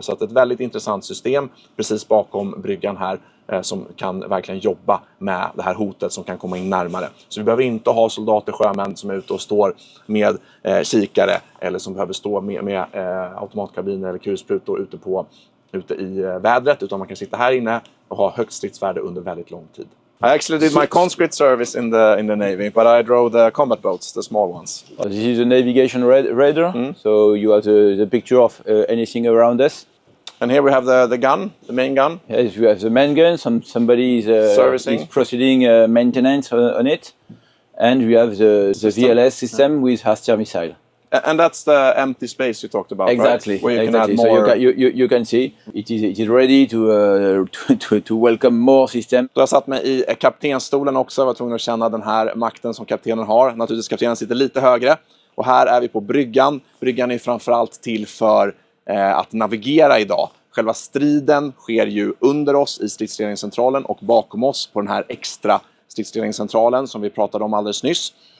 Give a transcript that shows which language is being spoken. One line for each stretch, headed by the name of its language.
Swedish: Så att ett väldigt intressant system precis bakom bryggan här som kan verkligen jobba med det här hotet som kan komma in närmare. Så vi behöver inte ha soldater, sjömän som är ute och står med kikare eller som behöver stå med automatkabiner eller kulsprutor ute i vädret, utan man kan sitta här inne och ha högt stridsvärde under väldigt lång tid.
English: I actually did my conscript service in the Navy, but I drove the combat boats, the small ones. This is a navigation radar, so you have the picture of anything around us. And here we have the gun, the main gun. Yes, we have the main gun. Somebody is Servicing. is proceeding maintenance on it, and we have the VLS system with Aster missile. And that's the empty space you talked about, Exactly. right? Where you exactly. can add more. So you can see it is ready to welcome more system.
Swedish: Jag har satt mig i kaptenstolen också. Jag var tvungen att känna den här makten som kaptenen har. Naturligtvis kaptenen sitter lite högre. Och här är vi på bryggan. Bryggan är framförallt till för att navigera idag. Själva striden sker ju under oss i stridsledningscentralen och bakom oss på den här extra stridsledningscentralen som vi pratade om alldeles nyss.